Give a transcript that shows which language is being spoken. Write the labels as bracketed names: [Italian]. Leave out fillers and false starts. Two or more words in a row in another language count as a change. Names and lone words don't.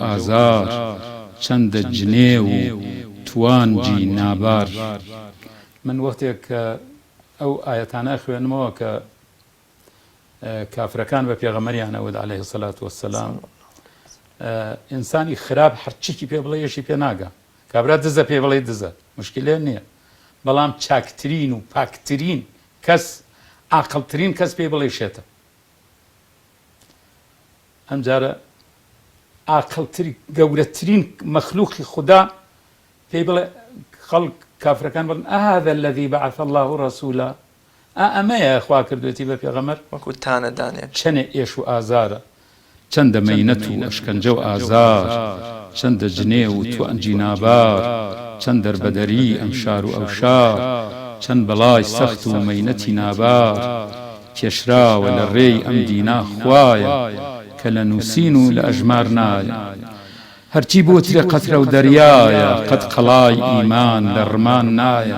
[Central Kurdish] ئازار چەندە جنێ و توانجی نابار من وەختێک کە ئەو ئاەتانە خوێنمەوە کە کافرەکان بە پێغەمبەریان ئەوەد [Arabic] عەلەیهی سەلات وەسەلام [Central Kurdish] ئینسانی خراپ هەرچیکی پێ بڵێ یەشی پێ ناگا کابرا دزە پێ بڵێ دزە مشکلێ نییە بەڵام چاکترین و پاکترین کەس عاقڵترین کەس پێ بڵێ شێتە ئەم جارە عاقڵترین گەورەترین مەخلوقی خوددا پێی بڵێ خەڵک کافرەکان بڵن [Arabic] ئەهذا الذي بعث الله رسولا [Central Kurdish] ئەمەیە خوا کردوێتی بە پێغەمبەر وەکو تانە دانێت چەنێ ئێش و ئازارە چەندە مەینەت و ئەشکەنجە و ئازار چەندە جنێ و توانجی نابار چەند دەربەدەری ئەم شار و ئەو شار چەند بەڵای سەخت و مەینەتی نابار کێشراوە لە ڕێی ئەم دینا خوایە کە لە نووسین و لە ئەژمار نایە هەرچی بۆترێ قەترە و دەریایە قەت قەڵای ئیمان لە ڕمان نایە